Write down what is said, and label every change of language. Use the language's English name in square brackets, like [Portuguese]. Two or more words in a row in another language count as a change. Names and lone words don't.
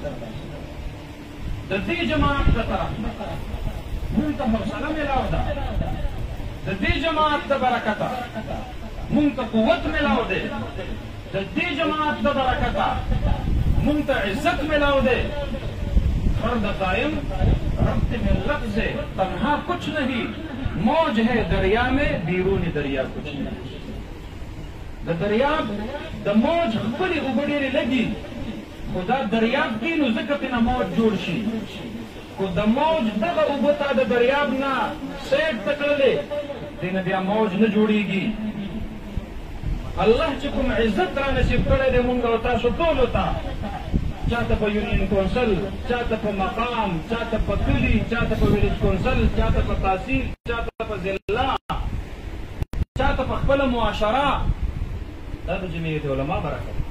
[Pashto] د دې جماعت د طرف موږ ته حوصله میلاو ده، د دې جماعت د برکته موږ ته قوت میلاو دی، د دې جماعت د برکته موږ ته عزت میلاو دی. [Urdu] فرد قائم ربط ملت سے تنہا کچھ نہیں، موج ہے دریا میں بیرون دریا کچھ نہیں. [Pashto] د دریاب د موج خپلې اوبه ډېرې لګي، خو دا دریاب کې نو ځکه پرې موج جوړ شي، خو د موج دغه اوبه ته د دریاب نه سیټ ته کړلې دې نه بیا موج نه جوړېږي. الله چې کوم عزت را نصیب کړی دی مونږ او تاسو ټولو ته، چاته په [English] union council, [Pashto] چاته په مقام، چاته په کلي، چاته په [English] village council, [Pashto] چاته په تحصیل، چاته په ضلع، چاته په خپله معاشره، دا د جمعیت علما برکت دی.